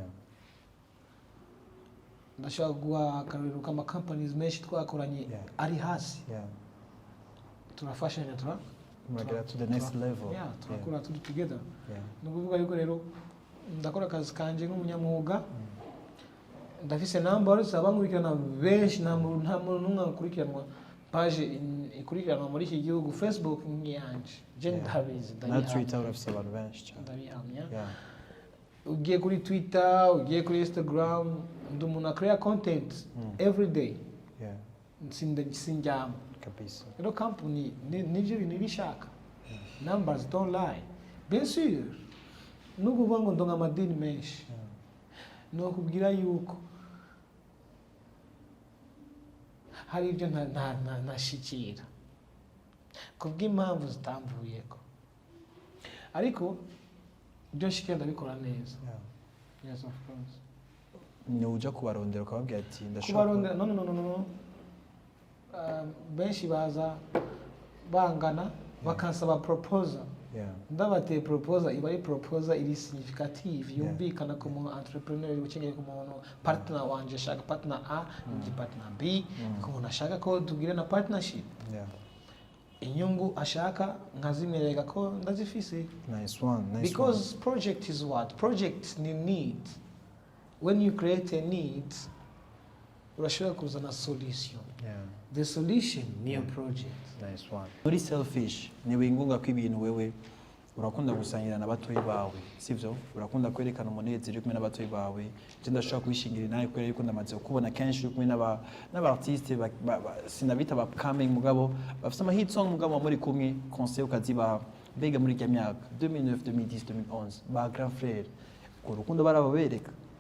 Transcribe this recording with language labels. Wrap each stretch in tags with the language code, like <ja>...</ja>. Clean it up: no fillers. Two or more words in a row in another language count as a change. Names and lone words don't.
<rn>Ndashobora guha akarero kama companies menshi twakoranye ari hasi turafashanya</rn> <en>get to the next level.</en> <rn>turakora turi together. Nukuvuga yuko rero ndakora akazi kanje nk'umunyamwuga ndafise numbers abankurikirana benshi nta muntu n'umwe akurikiranwa page ikurikiranwa muri iki gihugu Facebook nk'iyanje je ndabizi na Twitter urafise abantu benshi cyane ndabihamya. Ugiye kuri Twitter ugiye kuri Instagram ndi umuntu akora</rn> <en>content every day</en> <rn>sinjyamo kabisa. Rero company nivyo bintu bishaka</rn> <en>numbers don't lie</en> <fr>bien sûr</fr> <rn>nukuvuga ngo ndonga amadini menshi no kubwira yuko hari ibyo ntashikira kubw'impamvu zitamvuyeko ariko ibyo nshikira ndabikora neza.</rn> <en>Yes of course.</en> <rn>Ni uja kubarondera ukababwira ati ndashaka kubarondera no benshi baza bangana bakansaba proposal. Ndabateye proposal iba ari proposal iri significative yumvikana ko mu entrepreneur ukeneye ko umuntu partner wanje ashaka partner A ndi partner B ko umuntu ashaka ko tugire na partnership. Inyungu ashaka nkazimereka ko ndazifise.</rn> <en>Nice one. Because project is what? Project ni need. When you create a need,</en> <rn>urashobora kuzana solution.</rn> <en>The solution ni a project. Nice one.</en> <rn>Uri selfish ni wingunga ko ibintu wewe urakunda gusangira na batoyi bawe sivyo, urakunda kwerekana umunezero kumwe n'abatoyi bawe. Je ndashaka kwishingira nawe kwera yuko ndamaze kubona kenshi kumwe n'abartiste sinabita ba coming mugabo bafite ama</rn> <en>hit song</en> <rn>mugabo muri kumwe concert ukaziba mbega muri ya myaka 2009 2010 2011 ba</rn> <fr>grand frère</fr> <rn>ko urukundo barababereka.</rn>